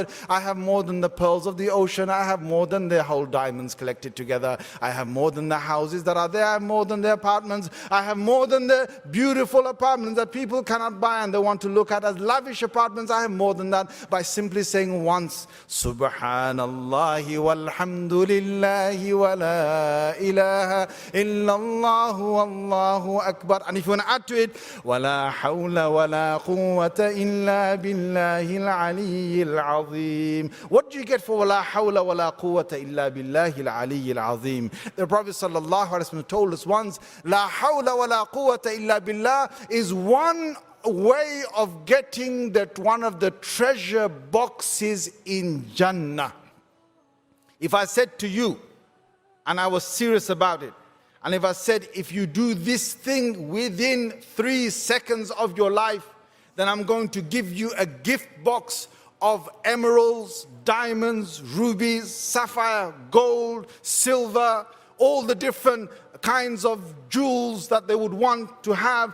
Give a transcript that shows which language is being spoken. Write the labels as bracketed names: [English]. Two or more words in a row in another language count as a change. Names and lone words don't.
[English] I have more than the pearls of the ocean. I have more than the whole diamonds collected together. I have more than the houses that are there. I have more than the apartments. I have more than the beautiful apartments that people cannot buy and they want to look at as lavish apartments. I have more than that by simply saying once, [Arabic] سبحان الله والحمد لله ولا إله إلا الله والله أكبر. [English] And if you want to add to it, [Arabic] ولا حول ولا قوة إلا بالله العلي العظيم. [English] What do you get for [Arabic] ولا حول ولا قوة إلا بالله العلي العظيم? [English] The Prophet [Arabic] صلى الله عليه وسلم [English] told us once, [Arabic] لا حول ولا قوة إلا بالله [English] is one way of getting that one of the treasure boxes in Jannah. If I said to you, and I was serious about it, and if I said, if you do this thing within 3 seconds of your life, then I'm going to give you a gift box of emeralds, diamonds, rubies, sapphire, gold, silver, all the different kinds of jewels that they would want to have.